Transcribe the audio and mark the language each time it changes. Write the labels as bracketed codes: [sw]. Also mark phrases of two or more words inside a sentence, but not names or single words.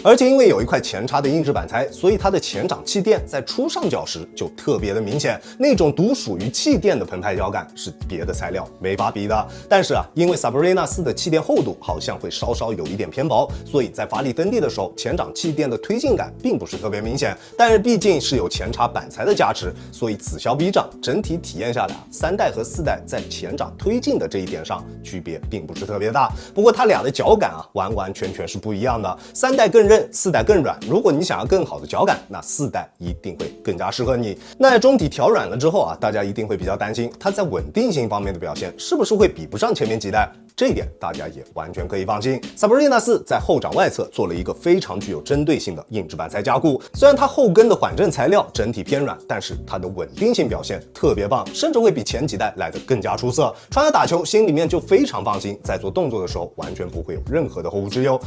[zh] 而且因為有一塊前插的硬質板材，所以它的前掌氣墊在初上腳時就特別的明顯，那種獨屬於氣墊的澎湃腳感是別的材料沒法比的。但是啊，因為 Sabrina 4的氣墊厚度好像會稍稍有一點偏薄，所以在發力蹬地的時候，前掌氣墊的推進感並不是特別明顯。但是畢竟是有前插板材材的加持，所以此消彼长，整体体验下来3代和4代在前掌推进的这一点上区別並不是特別大。不過它倆的腳感完完全全是不一樣的，3代更韌，4代更軟。如果你想要更好的腳感，那4代一定會更加適合你。那中底調軟了之後大家一定會比較擔心它在穩定性方面的表現是不是會比不上前面幾代。這一點大家也完全可以放心。Sabrina 4 在後掌外側做了一個非常具有針對性的硬質板材加固，雖然它後跟的緩震材料整體偏軟，但是它的穩定性表現特別棒，甚至會比前幾代來得更加出色。穿它打球心裡面就非常放心，在做動作的時候完全不會有任何的後顧之憂。